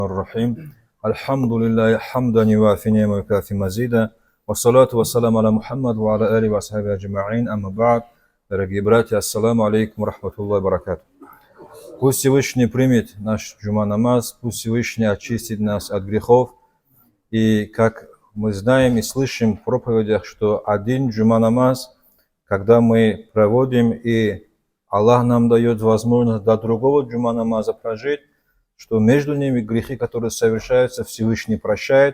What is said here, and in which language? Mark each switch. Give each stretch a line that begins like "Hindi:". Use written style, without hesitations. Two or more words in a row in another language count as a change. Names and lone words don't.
Arabic: الرحيم الحمد لله حمدا يوافي نعمه ويكافي مزيدا والصلاة والسلام على محمد وعلى آله وصحبه أجمعين. أما بعد,
Russian: дорогие братья,
Arabic: السلام عليكم رحمة الله بركاته.
Russian: Пусть Всевышний примет наш джума намаз, пусть Всевышний очистит нас от грехов. И как мы знаем и слышим в проповедях, что один джума намаз, когда мы проводим, и Аллах нам дает возможность до другого джума намаза прожить, что между ними грехи, которые совершаются, Всевышний прощает.